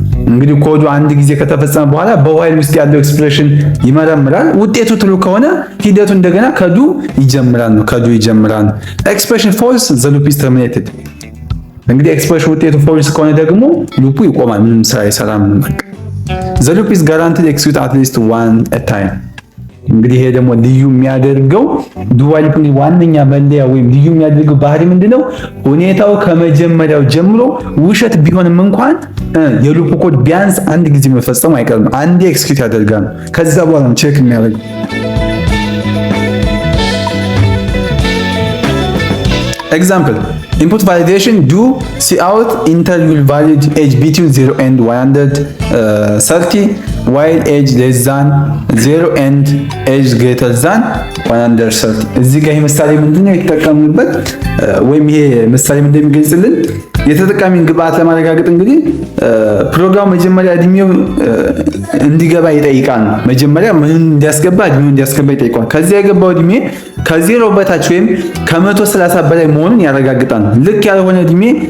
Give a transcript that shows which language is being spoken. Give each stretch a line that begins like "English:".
Amharic: እንግዲህ ኮዱ አንድ ጊዜ ከተፈጸመ በኋላ በዋይል ውስጥ ያለው ኤክስፕሬሽን ይመረምራል። ውጤቱ ትሩ ከሆነ ሂደቱ እንደገና ከዱ ይጀምራል። ኤክስፕሬሽን ፎልስ
English: the loop is terminated
Amharic: እንግዲህ ኤክስፕሬሽን ውጤቱ ፎልስ ከሆነ ደግሞ ሉፑ ይቆማል፣ ምንም ስራ አይሰራም።
English: the loop is guaranteed execute at least one at time
Amharic: እንግዲህ ይሄ ደግሞ ልዩ የሚያደርገው ዱ ዋይል ሉፕ ዋነኛ መለያ ወይም ልዩ የሚያደርገው ባህሪ ምንድነው? ሁኔታው ከመጀመሪያው ጀምሮ ውሸት ቢሆንም እንኳን የሉፕ ኮድ ቢያንስ አንድ ጊዜ መፈጸሙ አይቀርም። አንዴ ኤክስኪዩት ያደርጋል። ከዛ በኋላ ቼክ የሚያደርገው
English: Example, input validation do cout enter your valid age between 0 and 130 while age less than 0 and age greater than 130.
Amharic: እዚህ ጋር ይሄ ምሳሌ ምንድነው የተጠቀምንበት ወይም ይሄ ምሳሌ ምንድነው የሚገልጽልን የተጠቃሚን ግብአት ለማረጋገጥ እንግዲህ ፕሮግራሙ መጀመሪያ እድሜው እንዲገባ ይጠይቃል። መጀመሪያ ምን እንዲያስገባ እድሜው እንዲያስገባ ይጠይቃል። ከዚያ የገባው እድሜ ከዜሮ በታች ወይም ከ130 በላይ መሆኑን ያረጋግጣል። ልክ ያልሆነ እድሜ